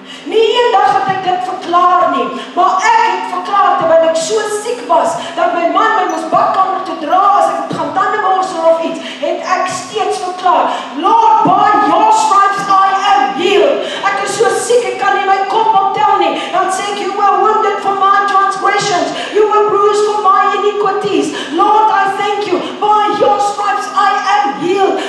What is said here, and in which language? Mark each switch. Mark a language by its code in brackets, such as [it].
[af] Nie een dag het ek dit verklaar nie, maar ek het verklaar terwyl ek so siek was, dat my man my moes badkamer toe dra as ek moet gaan tande borsel of iets, het ek steeds verklaar, [en] Lord, by your stripes I am healed. [af] Ek is so siek, ek kan nie my kop optel nie. Dan sê ek, [en] you were wounded for my transgressions, you were bruised for my iniquities. Lord, I thank you, by your stripes I am healed.